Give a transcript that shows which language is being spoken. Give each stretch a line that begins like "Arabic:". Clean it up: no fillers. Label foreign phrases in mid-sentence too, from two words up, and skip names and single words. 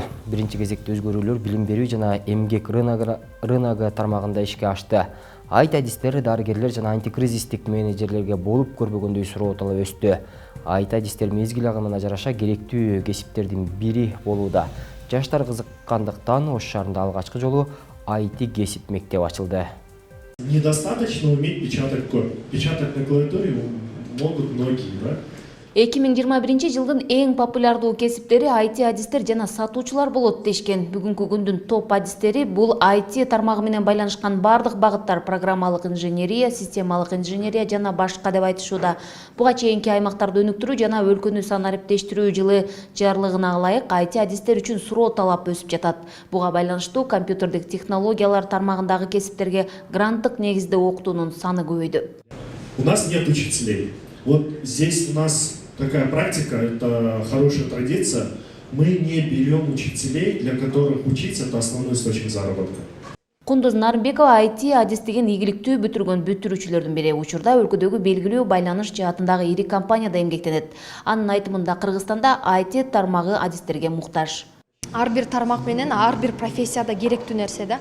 Kyrgyz: Биринчи кезекте өзгөрүүлөр билим берүү жана эмгек рыногу тармагында ишке ашты. IT-адистер, дарыгерлер жана антикризистик менеджерлерге болуп көрбөгөндөй суроо талап өстү. IT-адистер мезгил агымына жараша керектүү кесиптердин бири болууда. Жаштар кызыккандыктан Ош шаарында алгачкы жолу IT кесип мектеп ачылды.
Russian: Недостаточно уметь печатать код. Печатать на клавиатуре могут многие, да?
Kyrgyz: 2021 жылдын эң популярдуу кесиптери IT-адистер жана сатуучулар болот дешкен. Бүгүнкү күндүн топ адистери бул IT тармагы менен байланышкан бардык багыттар: программалык инженерия, системалык инженерия жана башка деп айтышууда. Буга чейинки аймактарды өнүктүрүү жана өлкөнү санариптештирүү жылы жарлыгына ылайык IT-адистер үчүн суроо талап өсүп жатат. Буга байланыштуу компьютердик технологиялар тармагындагы кесиптерге гранттык негизде окутуунун саны көбөйдү.
Russian: У нас нет учителей. Вот здесь у нас такая практика, это хорошая традиция. Мы не берем учителей, для которых учиться это основной источник заработка.
Kyrgyz: Кундуз Нарымбекова IT-адис деген ийгиликтүү бүтүргөн бүтүрүүчүлөрдүн бири. Учурда өлкөдөгү белгилүү байланыш жаатындагы ири компанияда эмгектенет. Анын айтымында Кыргызстанда IT тармагы адистерге муктаж. Ар бир тармак менен ар бир профессияда керектүү нерсе да.